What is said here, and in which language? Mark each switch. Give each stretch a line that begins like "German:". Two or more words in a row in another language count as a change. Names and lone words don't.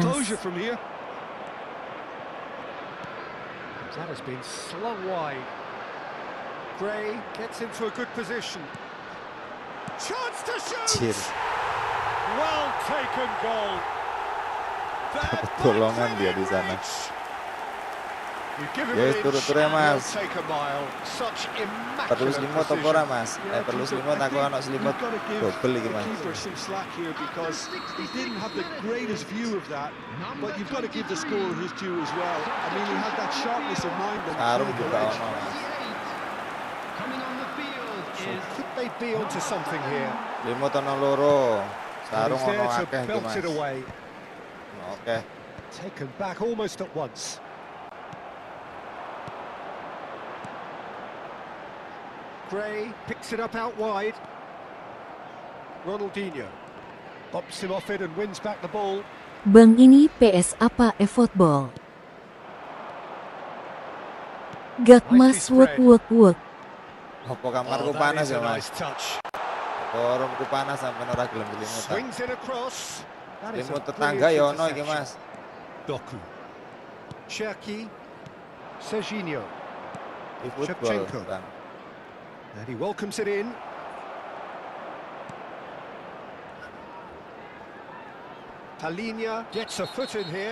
English: composure from here. That has been slung wide. Gray gets into a good position. Chance to shoot! Cheers. Well taken goal. That
Indonesian: Pertolongan dia di sana.
English: You give him Yes, an inch
Javanese: turu-turu ya,
English: and he'll
Javanese: Mas.
English: take a mile. Such
Javanese: Perlu
English: immaculate
Javanese: selimut apa
English: precision.
Javanese: ora, Mas? Perlu selimut aku ana selimut
English: You've got to give
Javanese: double iki,
English: the
Javanese: Mas.
English: keeper some slack here because he didn't have the greatest view of that. But you've got to give the scorer his due as well. I mean, he had that sharpness of mind and
Javanese: Sarung
English: clinical
Javanese: juga
English: edge.
Javanese: ono, Mas.
English: Coming on the field So is could they be onto something here?
Javanese: Selimut ono loro.
English: And
Javanese: Sarung
English: he's
Javanese: ono
English: there to
Javanese: akeh iki,
English: belt
Javanese: Mas.
English: it away.
Javanese: Oke.
English: Taken back almost at once. Gray picks it up out wide. Ronaldinho bumps him off it and wins back the ball.
Indonesian: Bang ini PS apa eFootball? Gak Mas wek.
Javanese: Apa kamarku
English: that
Javanese: panas
English: is
Javanese: ya,
English: a
Javanese: Mas?
English: nice touch.
Javanese: Forumku panas sampai ora gelem selimutan.
English: Swings it across. That is a
Javanese: Selimut tetangga
English: brilliant
Javanese: ya ono iki,
English: interception.
Javanese: Mas.
English: Doku. Cherki. Serginho. eFootball, Shevchenko.
Indonesian: Bang.
English: And he welcomes it in. Palinia gets a foot in here.